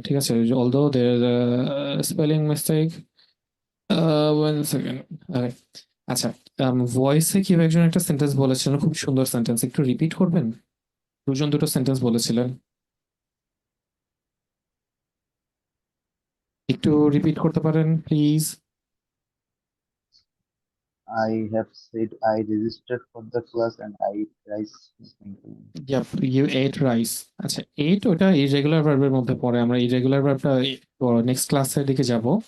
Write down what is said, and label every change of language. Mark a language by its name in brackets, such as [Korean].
[Bangla] ঠিক আছে, [English] Although there spelling mistake, one second. [Bangla] আচ্ছা, ভয়েসে কেউ একজন একটা সেন্টেন্স বলেছিলেন, খুব সুন্দর সেন্টেন্স, একটু রিপিট করবেন? দুজন দুটো সেন্টেন্স বলেছিলেন, একটু রিপিট করতে পারেন please? [English] I have said I registered for the class and I ate rice. Yup, you ate rice. [Bangla] আচ্ছা, এইট ওটা ইররেগুলার ভার্বের মধ্যে পড়ে, আমরা ইররেগুলার ভার্বটা নেক্সট ক্লাসের দিকে যাব।